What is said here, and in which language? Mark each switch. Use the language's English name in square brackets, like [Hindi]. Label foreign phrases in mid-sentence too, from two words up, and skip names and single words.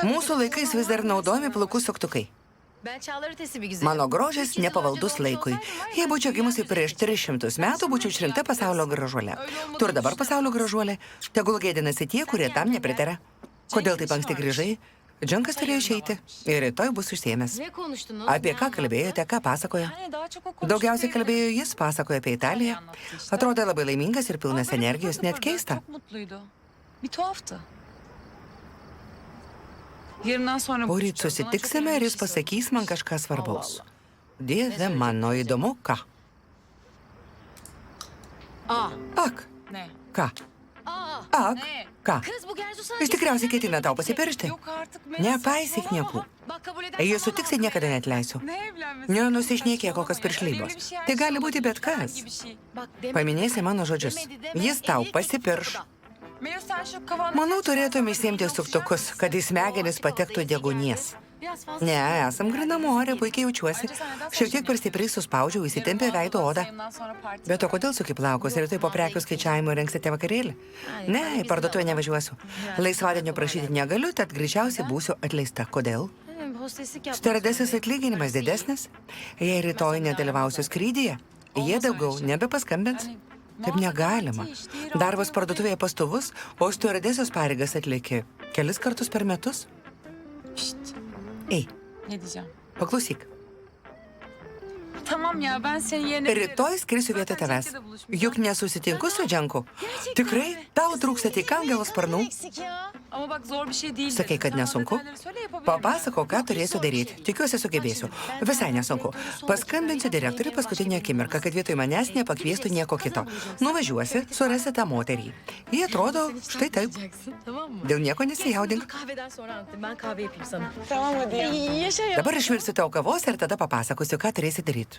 [Lithuanian] Mūsų laikais vis dar naudojami plaukų suktukai. Mano grožis nepavaldus laikui. Jei būčiau gimusi prieš 300 metų, būčiau išrinkta pasaulio gražuolė. Tu ir dabar pasaulio gražuolė. Tegul gėdinasi tie, kurie tam nepritaria. Kodėl taip anksti grįžai? Džankas turėjo išeiti ir rytoj bus užsiėmęs. Apie ką kalbėjote, ką pasakojo? [Turkish] Yani daha çok o konuştu. [Lithuanian] Daugiausiai kalbėjo jis, pasakojo apie Italiją. Atrodė labai laimingas ir pilnas energijos, net keista. [Turkish] Çok mutluydu. Bir tuhaftı. Yarından sonra... [Lithuanian] Poryt [Turkish] buluşacağız. Bana çok [Lithuanian] susitiksime ir [Turkish] önemli [Lithuanian] jis [Turkish] bir şey [Lithuanian] pasakys man kažką svarbaus. Dieve mano, įdomu, ką? Ak, [Turkish] Ne? [Lithuanian] ką? Ak, ką? Jis tikriausiai ketina tau pasipiršti. [Turkish] Yok artık Melis. [Lithuanian] Nepaisyk niekų. Jei sutiksi, niekada neatleisiu. [Turkish] Ne evlenmesi? [Lithuanian] Nenusišnekė kokios piršlybos. Tai gali būti bet kas. Paminėsi mano žodžius. Jis tau pasipirš. [Turkish] Melis sen şu kafanda... [Lithuanian] Manau, turėtum įsiimti suktukus, kad į smegenis patektų degunės. Ne, esam grinamo ore, puikiai jaučiuosi. Šiek tiek per stipriai suspaudžiau, įsitempė veido odą. [Turkish] Sayımdan sonra parti. [Lithuanian] Bet o kodėl suki plaukus ir tai po prekių skaičiavimo rengsite vakarėlį? Ne, į parduotuvę nevažiuosiu. Laisvadienio prašyti negaliu, tad greičiausiai būsiu atleista. Kodėl? Stiuardesės atlyginimas didesnis. Jei rytoj nedalyvausiu skrydyje, jie daugiau nebepaskambins. Taip negalima. Darbas parduotuvėje pastovus, o stiuardesės pareigas atlieki kelis kartus per metus. Ei, [Turkish] Ne diyeceğim? [Lithuanian] paklausyk. [Turkish] Tamam ya ben senin yerine... [Lithuanian] Rytoj skrisiu vietoj tavęs. Juk nesusitinku su Dženku. Tikrai, tau trūksta tik angelo sparnų. [Turkish] Ama bak zor bir şey değil. [Lithuanian] Sakai, kad nesunku? Papasako, ką turėsiu daryti. Tikiuosi sugebėsiu. Visai nesunku. Paskambinsiu direktoriui paskutinę akimirką, kad vietoj manęs nepakviestų nieko kito. Nuvažiuosi, surasi tą moterį. Jie atrodo štai taip. Dėl nieko nesijaudink. [Turkish] Tamam hadi ya. [Lithuanian] Dabar išvirsiu tau kavos ir tada papasakosiu, ką turėsi daryti.